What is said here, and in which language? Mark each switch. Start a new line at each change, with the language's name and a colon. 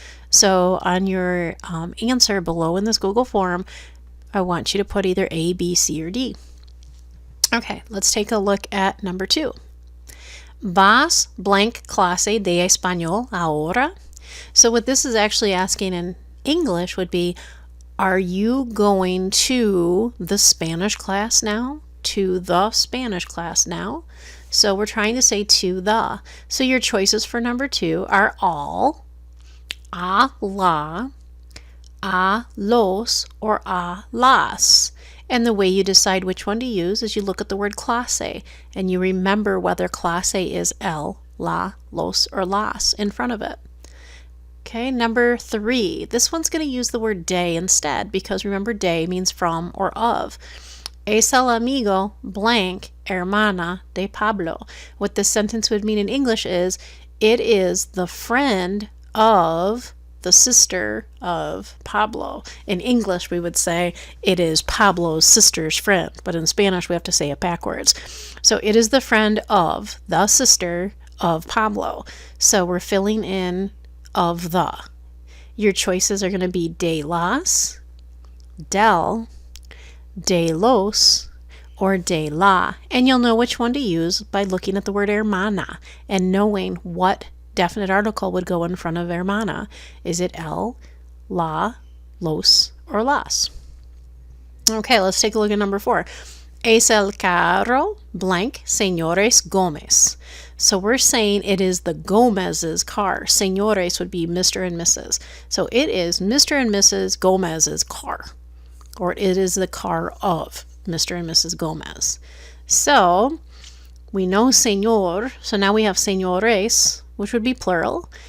English: So on your answer below in this Google form, I want you to put either A, B, C, or D. Okay, let's take a look at number two.
Spanish: Vas
English: blank
Spanish: clase de español ahora?
English: So what this is actually asking in English would be, are you going to the Spanish class now? To the Spanish class now? So we're trying to say to the. So your choices for number two are all, la, los, or las. And the way you decide which one to use is you look at the word clase and you remember whether clase is el, la, los, or las in front of it. Okay, number three. This one's going to use the word de instead because remember de means from or of.
Spanish: Es el amigo
English: blank
Spanish: hermana de Pablo.
English: What this sentence would mean in English is, it is the friend of the sister of Pablo. In English, we would say it is Pablo's sister's friend, but in Spanish, we have to say it backwards. So it is the friend of the sister of Pablo. So we're filling in of the. Your choices are going to be de las, del, de los, or de la. And you'll know which one to use by looking at the word hermana and knowing what definite article would go in front of hermana. Is it el, la, los, or las? Okay, let's take a look at number four.
Spanish: Es el carro
English: blank
Spanish: señores Gómez.
English: So we're saying it is the Gómez's car. Señores would be Mr. and Mrs. So it is Mr. and Mrs. Gómez's car. Or it is the car of Mr. and Mrs. Gómez. So we know señor, so now we have señores, which would be plural.